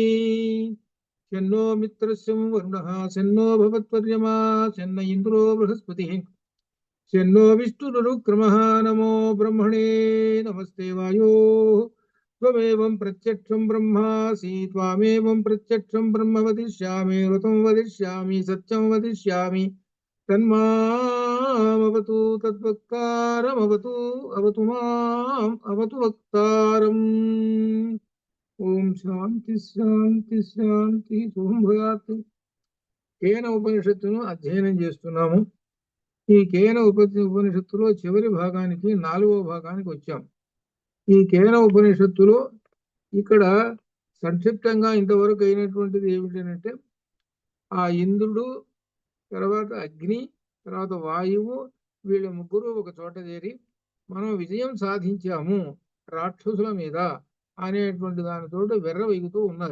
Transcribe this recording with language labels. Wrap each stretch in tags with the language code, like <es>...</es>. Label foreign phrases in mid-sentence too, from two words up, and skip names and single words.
<sa>शन्नो मित्रस्य वरुणः शन्नो भवत्वर्यमा शन्न इन्द्रो बृहस्पतिः शन्नो विष्णुरुक्रमः नमो ब्रह्मणे नमस्ते वायो त्वमेवं प्रत्यक्षं ब्रह्मासि त्वामेवं प्रत्यक्षं ब्रह्म वदिष्यामि ऋतं वदिष्यामि सत्यं वदिष्यामि तन्मामवतु तद्वक्तारमवतु अवतु माम् अवतु वक्तारम्। ओम शांति शांति शांति शुभं भूयात्।</sa> <te>కేన ఉపనిషత్తును అధ్యయనం చేస్తున్నాము। ఈ కేన ఉపనిషత్తులో చివరి భాగానికి 4వ భాగానికి వచ్చాం। ఈ కేన ఉపనిషత్తులో ఇక్కడ సంక్షిప్తంగా ఇంతవరకు అయినటువంటిది ఏమిటంటే ఆ ఇంద్రుడు తర్వాత అగ్ని తర్వాత వాయువు వీళ్ళ ముగ్గురు ఒక చోట చేరి మనం విజయం సాధించాము రాక్షసుల మీద అనేటువంటి దానితో వెర్రవెగుతూ ఉన్నారు।</te>